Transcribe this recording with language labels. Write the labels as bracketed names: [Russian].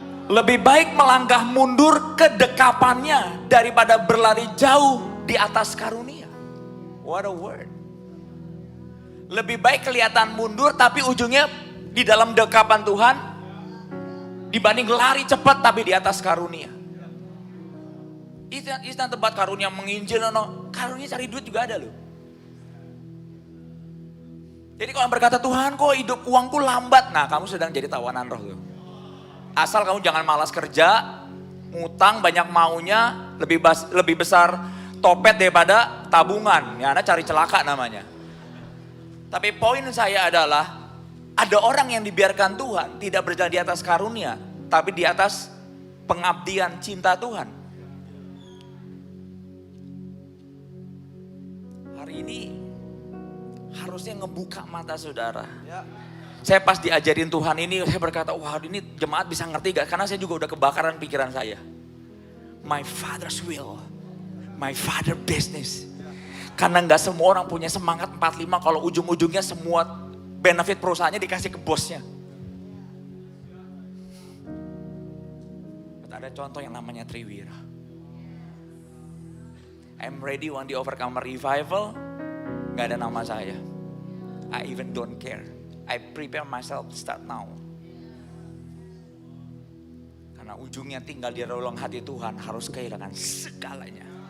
[Indonesian] Lebih baik melangkah mundur ke dekapannya daripada berlari jauh di atas karunia. [English] What a word. [Indonesian] Lebih baik kelihatan mundur tapi ujungnya di dalam dekapan Tuhan dibanding lari cepat tapi di atas karunia. [English] It's not about karunia menginjil, no. [Indonesian] Karunia cari duit juga ada loh. Jadi kalau berkata Tuhan kok hidup uangku lambat, nah kamu sedang jadi tawanan roh tuh. Asal kamu jangan malas kerja, ngutang banyak maunya, lebih besar topet daripada tabungan. Ya Anda cari celaka namanya. Tapi poin saya adalah ada orang yang dibiarkan Tuhan tidak berjalan di atas karunia, tapi di atas pengabdian cinta Tuhan. Hari ini harusnya ngebuka mata saudara. Ya. Saya pas diajarin Tuhan ini, saya berkata, wah ini jemaat bisa ngerti gak? Karena saya juga udah kebakaran pikiran saya. [English] My father's will, my father business. [Indonesian] Karena gak semua orang punya semangat 45 kalau ujung-ujungnya semua benefit perusahaannya dikasih ke bosnya. Ada contoh yang namanya Triwira. [English] I'm ready one day overcome revival. [Indonesian] Gak ada nama saya. [English] I even don't care. I prepare myself to start now. [Indonesian] Karena ujungnya tinggal di relung hati Tuhan harus kehilangan segalanya.